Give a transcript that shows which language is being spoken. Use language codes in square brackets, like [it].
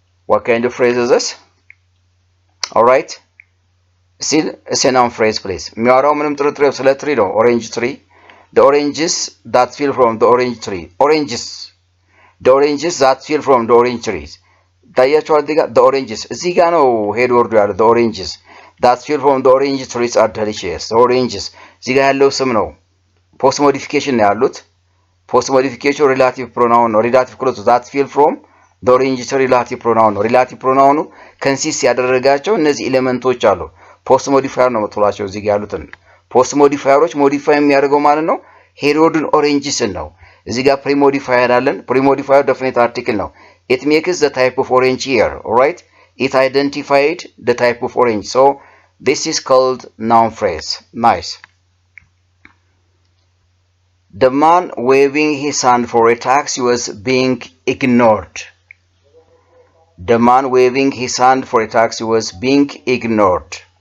[en] What kind of phrase is this? Alright? Still, it's a noun phrase, please. [am] የሚያወራው ምንም ጥርጥር ስለ ትሪ ነው። [en] Orange tree. The oranges that fell from the orange tree. Oranges. The oranges that fell from the orange trees. [am] ታያችኋል እዚህ ጋር [en] the oranges [am] እዚህ ጋር ነው ሄድ ወርዱ ያለው [en] the oranges that fell from the orange trees are delicious. [am] The oranges እዚህ ጋር ያለው ስም ነው። ፖስት ሞዲፊኬሽን ነው ያሉት። ፖስት ሞዲፊኬሽን ሪላቲቭ ፕሮናውን ነው። ሪላቲቭ ክሎዝ [en] that fell from the orange tree [am] ሪላቲቭ ፕሮናውን ነው። ሪላቲቭ ፕሮናውኑ ከንሲስት ያደረጋቸው እነዚህ ኤሌመንቶች አሉ። ፖስት ሞዲፋየር ነው የምትሏቸው እዚህ ጋር ያሉትን ፖስት ሞዲፋየሮች ሞዲፋይ የሚያደርገው ማለት ነው ሄድ ወርዱን ኦሬንጅስን ነው። እዚህ ጋር ፕሪ ሞዲፋየር አለን። ፕሪ ሞዲፋየር ዴፊኒት አርቲክል ነው። [en] It makes the type of orange here, alright? It identified the type of orange. So, this is called noun phrase. Nice. The man waving his hand for a taxi was being ignored. The man waving his hand for a taxi was being ignored.